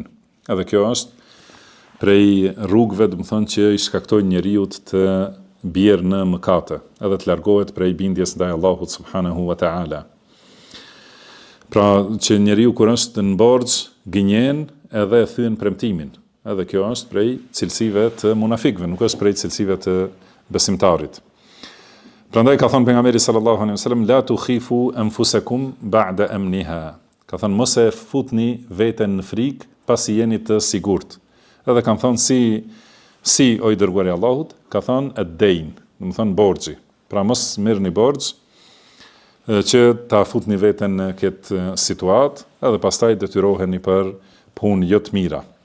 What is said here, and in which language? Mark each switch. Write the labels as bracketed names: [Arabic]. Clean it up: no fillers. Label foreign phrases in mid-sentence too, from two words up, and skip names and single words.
[Albanian] Edhe kjo është prej rrugëve, do të thonë, që i shkaktojnë njeriu të bjerë në mëkate, edhe të largohet prej bindjes ndaj Allahut [Arabic] سبحانه وتعالى. [Albanian] Pra që njeriu kur është në borxh gënjen edhe e thyen premtimin. Edhe kjo është prej cilësive të munafikëve, nuk është prej cilësive të besimtarit. Prandaj ka thënë pejgamberi [Arabic] صلى الله عليه وسلم: لا تخيفوا أنفسكم بعد أمنها. [Albanian] Ka thënë, mos e futni veten në frikë pasi jeni të sigurt. Edhe kanë thënë si o i dërguari i Allahut, ka thënë ad-dayn, do të thonë borxhi. Pra mos merrni borxh që ta futni veten në këtë situatë, edhe pastaj detyroheni për punë jo të mira.